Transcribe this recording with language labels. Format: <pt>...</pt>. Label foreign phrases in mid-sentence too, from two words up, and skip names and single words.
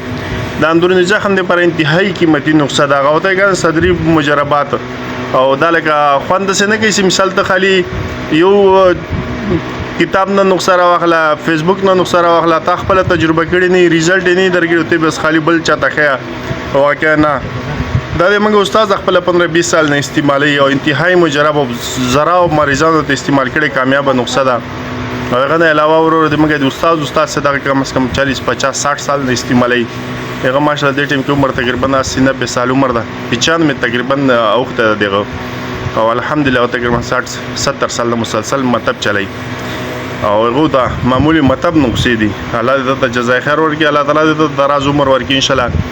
<ps>د اندروني زخم دپاره انتهایی قیمتي نسخه ده هغه ورته یې صدري مجربات او دا لکه خوند داسې نه کوي چې مثال ته خالي یو کتاب نه نسخه راواخله، فیسبوک نه نسخه راواخله، تا خپله تجربه کړې نه ریزلټ یې نه درکړي ته بس خالي بل چاته ښیه واقعا نه. دا د موږ استاد خپله 15-20 سال نه استعمالوي او انتهایی مجرب او زراو مریضانو ته استعمال کړې کامیابه نسخه ده. او هغه نه علاوه ورور د موږ د استاد څه دغه کم از کم 40-50-60 سال نه استعمالوي. هغه ماشاءالله دې ټیم کې عمر تقریبا 80-90 سال عمر ده، 95 تقریبا اوخته ده دغه، او الحمدلله تقریبا 60-70 سال مسلسل مطلب چلی او هغه ته معمولی مطلب نقصې دي. الله دې ته جزای خیر ورکړي، الله تعالی دې ته دراز عمر ورکړي</ps> <ar>ان شاء الله.</ar>